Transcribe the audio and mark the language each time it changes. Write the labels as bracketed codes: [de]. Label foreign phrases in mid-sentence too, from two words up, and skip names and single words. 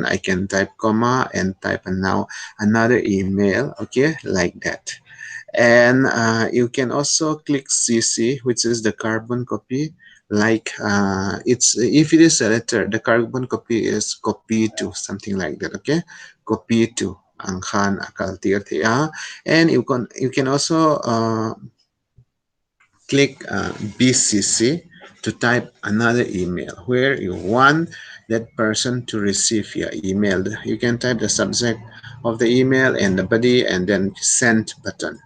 [en] I can type comma and type now another email. Okay, like that. And you can also click CC, which is the carbon copy. Like it's if it is a letter, the carbon copy is copy to something like that. Okay, copy to [lus] angkhan akal tir thea. [en] And you can also click BCC to type another email where you want that person to receive your email. You can type the subject of the email and the body and then send button.